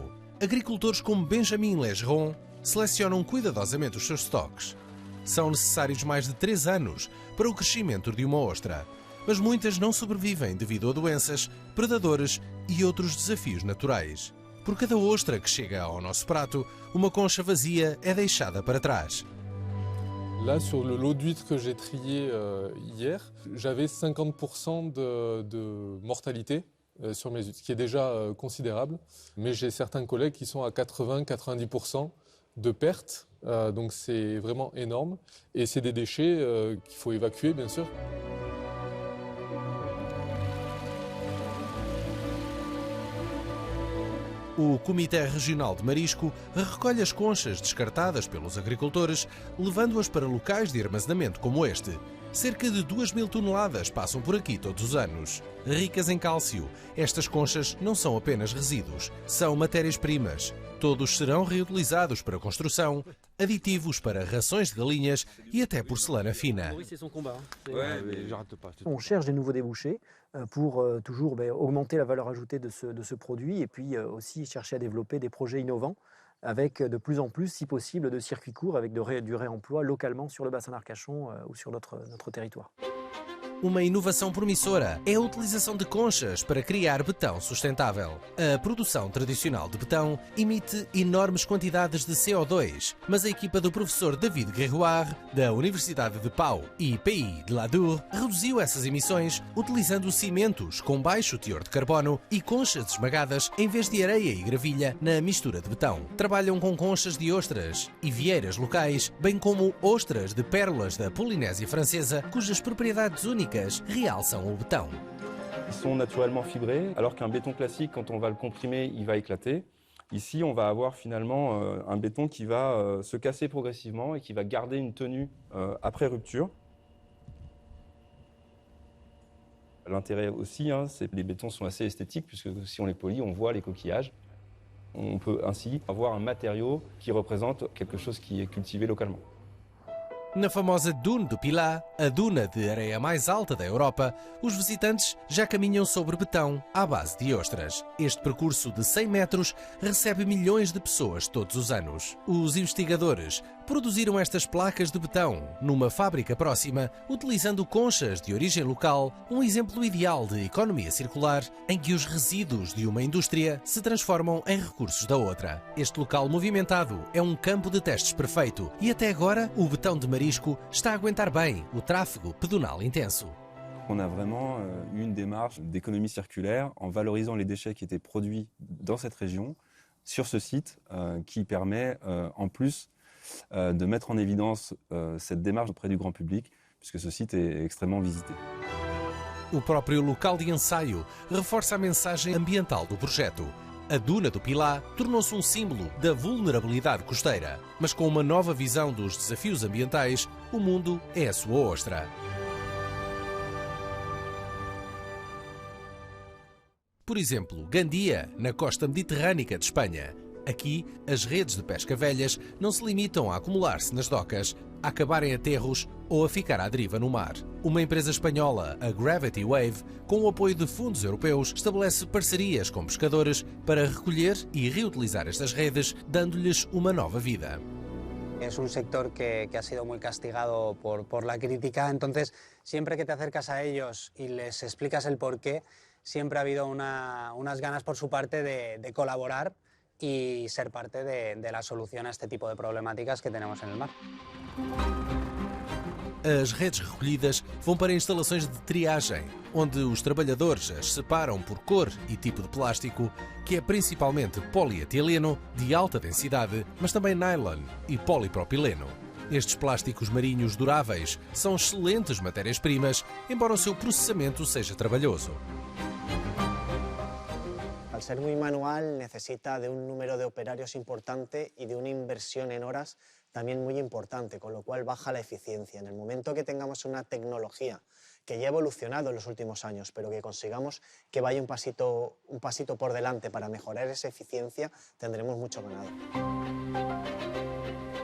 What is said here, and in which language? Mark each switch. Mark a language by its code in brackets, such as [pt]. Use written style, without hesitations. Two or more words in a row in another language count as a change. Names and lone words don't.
[pt] Agricultores como Benjamin Legeron selecionam cuidadosamente os seus estoques. São necessários mais de 3 anos para o crescimento de uma ostra, mas muitas não sobrevivem devido a doenças, predadores e outros desafios naturais. Por cada ostra que chega ao nosso prato, uma concha vazia é deixada para trás. [fr] Là, sur le lot d'huîtres que j'ai trié hier, j'avais 50% de mortalité sur mes huîtres, ce qui est déjà considérable. Mais j'ai certains collègues qui sont à 80-90% de perte, donc c'est vraiment énorme. Et c'est des déchets qu'il faut évacuer, bien sûr. [pt] O Comitê Regional de Marisco recolhe as conchas descartadas pelos agricultores, levando-as para locais de armazenamento como este. Cerca de 2.000 toneladas passam por aqui todos os anos. Ricas em cálcio, estas conchas não são apenas resíduos, são matérias-primas. Todos serão reutilizados para construção, aditivos para rações de galinhas e até porcelana fina. [fr] On cherche des nouveaux débouchés pour toujours augmenter la valeur ajoutée de ce produit et puis aussi chercher à développer des projets innovants avec de plus en plus, si possible, de circuits courts avec du réemploi localement sur le bassin d'Arcachon ou sur notre territoire. [pt] Uma inovação promissora é a utilização de conchas para criar betão sustentável. A produção tradicional de betão emite enormes quantidades de CO2, mas a equipa do professor David Guerroir, da Universidade de Pau e PI de Ladour, reduziu essas emissões utilizando cimentos com baixo teor de carbono e conchas esmagadas em vez de areia e gravilha na mistura de betão. Trabalham com conchas de ostras e vieiras locais, bem como ostras de pérolas da Polinésia Francesa, cujas propriedades únicas realçam o betão. [fr] Ils sont naturellement fibrés, alors qu'un béton classique, quand on va le comprimer, il va éclater. Ici, on va avoir finalement un béton qui va se casser progressivement et qui va garder une tenue après rupture. L'intérêt aussi, c'est que les bétons sont assez esthétiques, puisque si on les polit, on voit les coquillages. On peut ainsi avoir un matériau qui représente quelque chose qui est cultivé localement. [pt] Na famosa Dune do Pilat, a duna de areia mais alta da Europa, os visitantes já caminham sobre betão à base de ostras. Este percurso de 100 metros recebe milhões de pessoas todos os anos. Os investigadores produziram estas placas de betão numa fábrica próxima, utilizando conchas de origem local, um exemplo ideal de economia circular em que os resíduos de uma indústria se transformam em recursos da outra. Este local movimentado é um campo de testes perfeito e até agora o betão de Marisco está a aguentar bem o tráfego pedonal intenso. [fr] On a vraiment eu une démarche d'économie circulaire en valorisant les déchets qui étaient produits dans cette région sur ce site qui permet en plus de mettre en évidence cette démarche auprès du grand public puisque ce site est extrêmement visité. [pt] O próprio local de ensaio reforça a mensagem ambiental do projeto. A Duna do Pilat tornou-se um símbolo da vulnerabilidade costeira, mas com uma nova visão dos desafios ambientais, o mundo é a sua ostra. Por exemplo, Gandia, na costa mediterrânica de Espanha. Aqui, as redes de pesca velhas não se limitam a acumular-se nas docas, a acabarem aterros ou a ficar à deriva no mar. Uma empresa espanhola, a Gravity Wave, com o apoio de fundos europeus, estabelece parcerias com pescadores para recolher e reutilizar estas redes, dando-lhes uma nova vida. [es] Es un sector que ha sido muy castigado por la crítica, entonces siempre que te acercas a ellos y les explicas el porqué, siempre ha habido unas ganas por su parte de colaborar y ser parte de la solución a este tipo de problemáticas que tenemos en el mar. [pt] As redes recolhidas vão para instalações de triagem, onde os trabalhadores as separam por cor e tipo de plástico, que é principalmente polietileno, de alta densidade, mas também nylon e polipropileno. Estes plásticos marinhos duráveis são excelentes matérias-primas, embora o seu processamento seja trabalhoso. [es] Al ser muy manual, necesita de un número de operarios importante y de una inversión en horas también muy importante, con lo cual baja la eficiencia. En el momento que tengamos una tecnología que ya ha evolucionado en los últimos años, pero que consigamos que vaya un pasito por delante para mejorar esa eficiencia, tendremos mucho ganado.